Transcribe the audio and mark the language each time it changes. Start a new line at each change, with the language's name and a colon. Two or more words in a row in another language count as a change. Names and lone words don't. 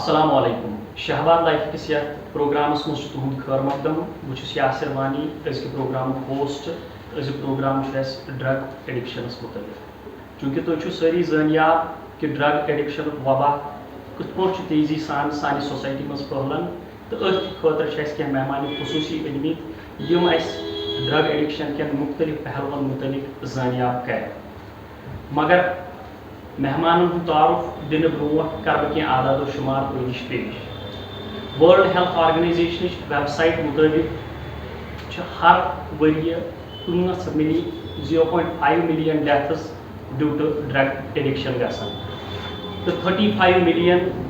Kashmiri: अस्सलामुअलैकुम शहबाद लाइफ किस प्रोग्रामस मज तुहद खैर मकदम बहुत यासिर वानी अजक प्रोग्राम होस्ट अजक प्रोग्राम
English: drug addictions
Kashmiri: मुतलिक चूँकि तुम सारी जानियाब कि
English: drug addiction
Kashmiri: वबा कत पे तेजी सान सानि सोसाइटी मज फहलान तो अथ खतर कह मेहमान खसूसी अनमित यम
English: drug addiction
Kashmiri: के मुख्तलिफ पहलुन मुतलिक जानियाब कर मगर मेहमान तारुफ दिन ब्रो कर बह आदाद शुमार तुश पेश वर्ल्ड हेल्थ ऑर्गेनाइजेशन वेबसाइट मुताबिक हर वरी 0.5
English: million deaths due to drug addiction
Kashmiri: गसान तो 35 मिलियन